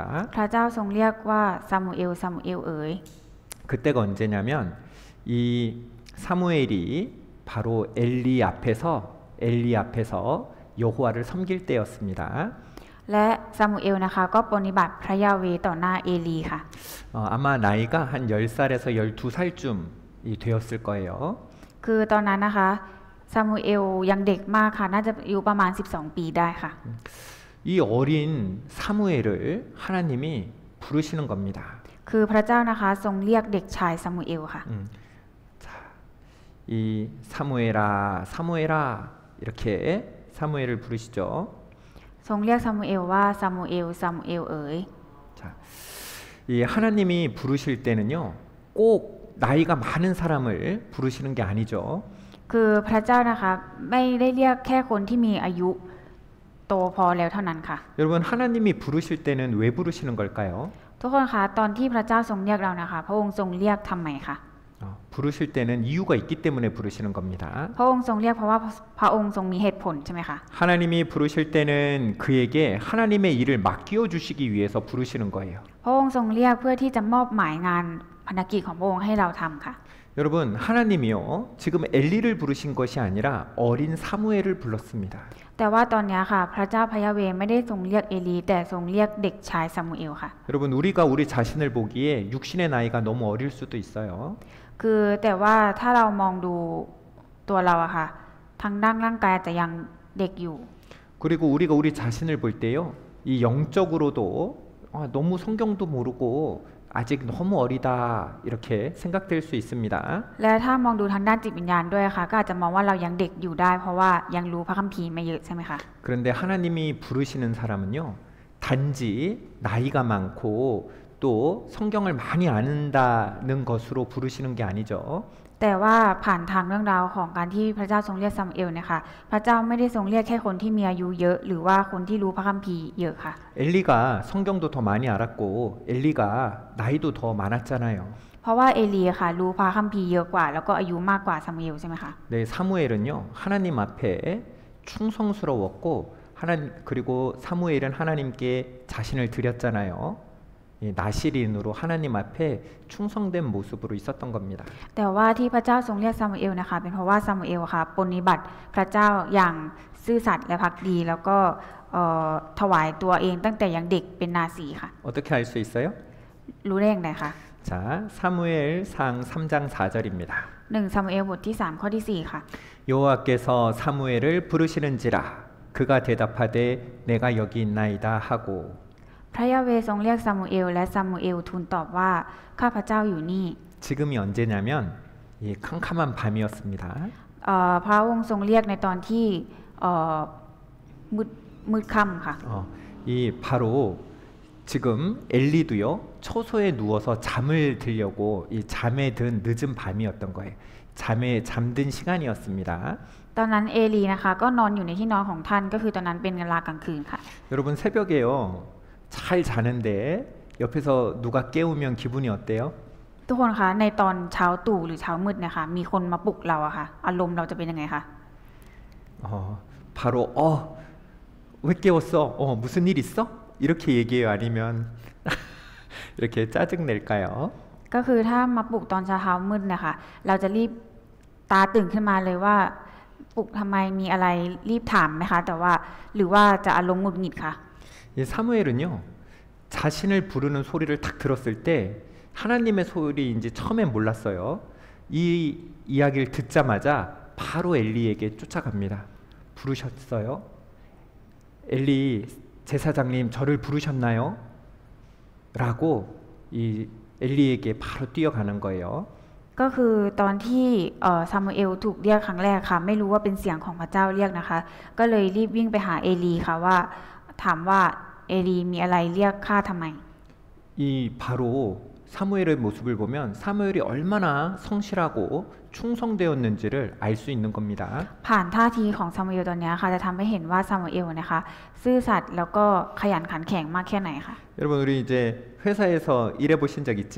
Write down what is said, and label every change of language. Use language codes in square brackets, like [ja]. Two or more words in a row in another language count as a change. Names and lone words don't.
[th] พระเจ้าทรงเรียกว่าซามูเอลซามูเอลเอ๋ย [ko] 그때가 언제냐면 이 사무엘이 바로 엘리 앞에서 여호와를 섬길 때였습니다. [th] และซามูเอลนะคะก็ปฏิบัติพระยาเวห์ต่อหน้าเอลีค่ะ [ko] 아마 나이가 한 10살에서 12살쯤 되었을 거예요. [th] คือตอนนั้นนะคะซามูเอลยังเด็กมากค่ะน่าจะอายุประมาณ12ปีได้ค่ะ [ko] 이 어린 사무엘을 하나님이 부르시는 겁니다. [th] คือพระเจ้านะคะทรงเรียกเด็กชายซามูเอลค่ะ [ko] 자, 이 사무엘아, 사무엘아 이렇게 사무엘을 부르시죠. [th] ทรงเรียกซามูเอลว่าซามูเอลซามูเอลเอ๋ย [ko] 자, 이 하나님이 부르실 때는요, 꼭 나이가 많은 사람을 부르시는 게 아니죠. [th] คือพระเจ้านะคะไม่ได้เรียกแค่คนที่มีอายุโตพอแล้วเท่านั้นค่ะ [ko] 여러분 하나님이 부르실 때는 왜 부르시는 걸까요? [th] ทุกคนคะตอนที่พระเจ้าทรงเรียกเรานะคะพระองค์ทรงเรียกทำไมคะ [ko] 부르실 때는 이유가 있기 때문에 부르시는 겁니다. [th] พระองค์ทรงเรียกเพราะว่าพระองค์ทรงมีเหตุผลใช่ไหมคะ [ko] 하나님이 부르실 때는 그에게 하나님의 일을 맡겨 주시기 위해서 부르시는 거예요. [th] พระองค์ทรงเรียกเพื่อที่จะมอบหมายงานภารกิจของพระองค์ให้เราทำค่ะ [ko] 여러분 하나님이요 지금 엘리를 부르신 것이 아니라 어린 사무엘을 불렀습니다. [th] แต่ว่าตอนนี้ค่ะพระเจ้าพระยาเวห์ไม่ได้ทรงเรียกเอลีแต่ทรงเรียกเด็กชายซามูเอลค่ะ [ko] 여러분 우리가 우리 자신을 보기에 육신의 나이가 너무 어릴 수도 있어요. [th] คือแต่ว่าถ้าเรามองดูตัวเราอะค่ะทางด้านร่างกายจะยังเด็กอยู่ [ko] 그리고 우리가 우리 자신을 볼 때요 이 영적으로도 너무 성경도 모르고 아직 너무 어리다 이렇게 생각될 수 있습니다. [th] และถ้ามองดูทางด้านจิตวิญญาณด้วยค่ะก็อาจจะมองว่าเรายังเด็กอยู่ได้เพราะว่ายังรู้พระคัมภีร์ไม่เยอะใช่ไหมคะ [ko] 그런데 하나님이 부르시는 사람은요 단지 나이가 많고 또 성경을 많이 아는다는 것으로 부르시는 게 아니죠. [th] แต่ว่าผ่านทางเรื่องราวของการที่พระเจ้าทรงเรียกซามูเอลเนี่ยค่ะพระเจ้าไม่ได้ทรงเรียกแค่คนที่มีอายุเยอะหรือว่าคนที่รู้พระคัมภีร์เยอะค่ะ [ko] 엘리가 성경도 더 많이 알았고 엘리가 나이도 더 많았잖아요. [th] เพราะว่าเอลีค่ะรู้พระคัมภีร์เยอะกว่าแล้วก็อายุมากกว่าซามูเอลใช่ไหมคะ [ko] 네, 사무엘은요 하나님 앞에 충성스러웠고 그리고 사무엘은 하나님께 자신을 드렸잖아요. 나시린으로 하나님 앞에 충성된 모습으로 있었던 겁니다. [th] แต่ว่าที่พระเจ้าทรงเรียกซามูเอลนะคะเป็นเพราะว่าซามูเอลค่ะปฏิบัติพระเจ้าอย่างซื่อสัตย์และภักดีแล้วก็ถวายตัวเองตั้งแต่ยังเด็กเป็นนาซีค่ะ [ko] 어떻게 알 수 있어요? [th] รู้ได้อย่างไรคะ [ko] 자, 사무엘상 3장 4절입니다. [th] 1 ซามูเอลบทที่3ข้อที่4ค่ะ [ko] 여호와께서 사무엘을 부르시는지라 그가 대답하되 내가 여기 있나이다 하고 [th] พระยาเวห์ทรงเรียกซามูเอลและซามูเอลทูลตอบว่าข้าพเจ้าอยู่นี่ [ko] 지금이 언제냐면 이 캄캄한 밤이었습니다. [th] พระองค์ทรงเรียกในตอนที่มืดค่ำค่ะ [ko] 이 바로 지금 엘리도요 초소에 누워서 잠을 들려고 이 잠에 든 늦은 밤이었던 거예요. 잠든 시간이었습니다. [th] ตอนนั้นเอลีนะคะก็นอนอยู่ในที่นอนของท่านก็คือตอนนั้นเป็นเวลากลางคืนค่ะ [ko] 여러분 새벽에요 잘 자는데 옆에서 누가 깨우면 기분이 어때요? [th] ทุกคนคะในตอนเช้าตรู่หรือเช้ามืดเนี่ยค่ะมีคนมาปลุกเราอะค่ะอารมณ์เราจะเป็นยังไงคะ [ko] 바로 왜 깨웠어? 무슨 일 있어? 이렇게 얘기해요? 아니면 이렇게 짜증 낼까요? [th] ก็คือถ้ามาปลุกตอนเช้ามืดเนี่ยค่ะเราจะรีบตาตื่นขึ้นมาเลยว่าปลุกทำไมมีอะไรรีบถามไหมคะแต่ว่าหรือว่าจะอารมณ์หงุดหงิดค่ะ [ko] 이 사무엘은요 자신을 부르는 소리를 딱 들었을 때 하나님의 소리인지 처음엔 몰랐어요. 이 이야기를 듣자마자 바로 엘리에게 쫓아갑니다. 부르셨어요? 엘리 제사장님 저를 부르셨나요? 라고 이 엘리에게 바로 뛰어가는 거예요. [th] ก็คือตอนที่ซามูเอลถูกเรียกครั้งแรกค่ะไม่รู้ว่าเป็นเสียงของพระเจ้าเรียกนะคะก็เลยรีบวิ่งไปหาเอลีค่ะว่าถามว่าเอลีมีอะไรเรียกข้าทำไม [ko] 이 바로 사무엘의 모습을 보면 사무엘이 얼마나 성실하고 충성되었는지를 알 수 있는 겁니다. [th] ผ่านท่าทีของซามูเอลตอนนี้ค่ะจะทำให้เห็นว่าซามูเอลนะคะซื่อสัตย์แล้วก็ขยันขันแข็งมากแค่ไหนค่ะ [ko] 여러분 우리 이제 회사에서 일해 보신 적 있죠?